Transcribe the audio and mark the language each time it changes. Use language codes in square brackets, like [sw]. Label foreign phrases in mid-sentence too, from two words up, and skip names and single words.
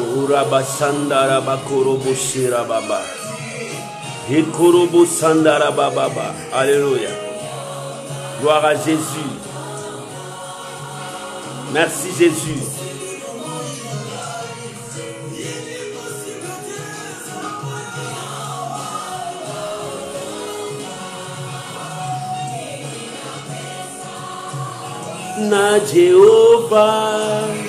[fr] Uraba sandara bakorobo shira baba. Hekorobo sandara baba. Alléluia. Gloire à Jésus. Merci Jésus. Na Jéhovah.